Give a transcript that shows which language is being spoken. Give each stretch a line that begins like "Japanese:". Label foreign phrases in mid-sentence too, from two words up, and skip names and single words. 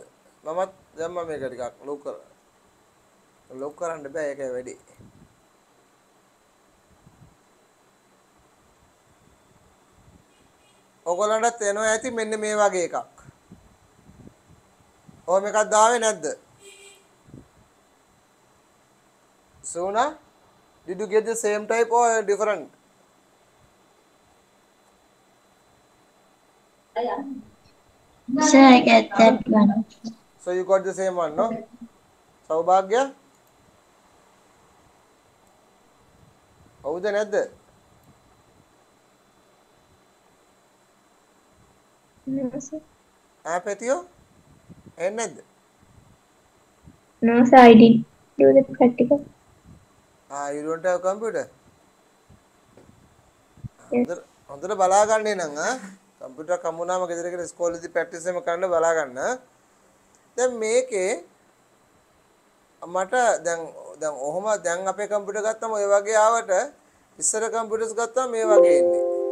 Sinhala: මමත් දැම්මා මේක ටිකක් ලොක් කරන්න බෑ ඒකයි වැඩි. ඔයගොල්ලන්ට එනවා ඇති මෙන්න මේ වගේ එකක්. ඔය මේකක් දාවේ නැද්ද?
English: Suna, did you get the same type or different? Sir, I get that one. So you got the same one, no? Saubhagya?
Sinhala: හවුද නැද්ද?
English: No, sir.
Sinhala: පැතියෝ? එන්නේ නැද්ද?
English: No, sir, I didn't do the practical. You don't have computer? Yes.
Sinhala: හොඳට බලා ගන්න එනං කම්පියුටර් කම්මුනාම ගෙදර ගිහලා ඉස්කෝලේදී ප්‍රැක්ටිස් එකම කරන්න බලා ගන්න. දැන් මේකේ මට දැන් ඔහොම දැන් අපේ කම්පියුටර් ගත්තම ඔය වගේ ආවට ඉස්සර කම්පියුටර්ස් ගත්තම මේ වගේ එන්නේ.